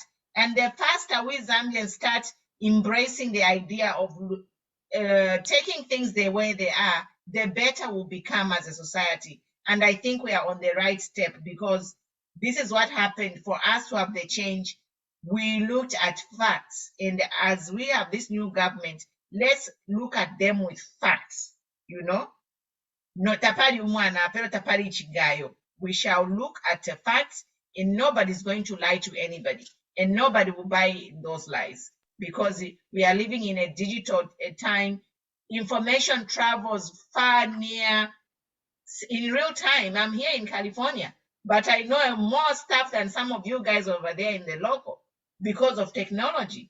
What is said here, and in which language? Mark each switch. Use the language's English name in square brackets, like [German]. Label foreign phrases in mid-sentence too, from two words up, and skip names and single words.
[English] And the faster we Zambians start embracing the idea of taking things the way they are, the better we'll become as a society. And I think we are on the right step, because this is what happened for us to have the change. We looked at facts, and as we have this new government, let's look at them with facts, [Bemba] No tapari umwana, pero tapari ichigayo. [English] We shall look at the facts, and nobody's going to lie to anybody, and nobody will buy those lies, because we are living in a digital time. Information travels far, near, in real time. I'm here in California, but I know more stuff than some of you guys over there in the local because of technology.